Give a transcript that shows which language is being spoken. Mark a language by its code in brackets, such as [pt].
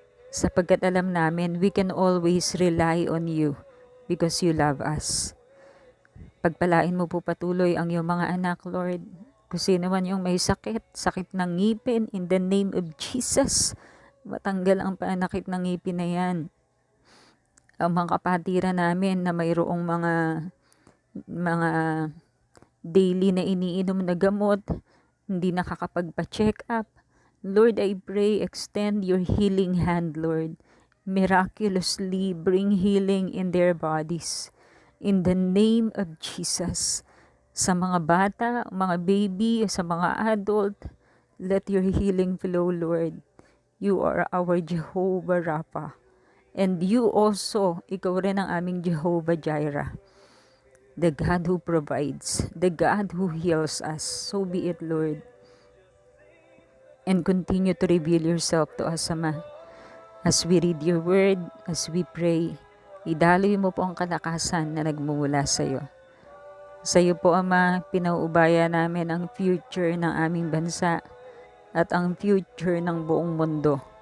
[tl] Sapagkat alam namin, [en] we can always rely on you because you love us. [tl] Pagpalain mo po patuloy ang iyong mga anak, Lord. Kung sino man yung may sakit, sakit ng ngipin, [en] in the name of Jesus, [tl] matanggal ang panakit ng ngipin na yan. Ang mga kapatiran namin na mayroong mga daily na iniinom na gamot, hindi nakakapagpa-check up. [en] Lord, I pray, extend your healing hand, Lord. Miraculously bring healing in their bodies. In the name of Jesus. [tl] Sa mga bata, mga baby, sa mga adult, [en] let your healing flow, Lord. You are our Jehovah Rapha. And you also, [tl] ikaw rin ang aming [en] Jehovah Jireh. The God who provides, the God who heals us. So be it, Lord. And continue to reveal yourself to us, [tl] Ama. [en] As we read your word, as we pray, [tl] idaloy mo po ang kalakasan na nagmumula sa iyo. Sa iyo po, Ama, pinauubaya namin ang future ng aming bansa at ang future ng buong mundo.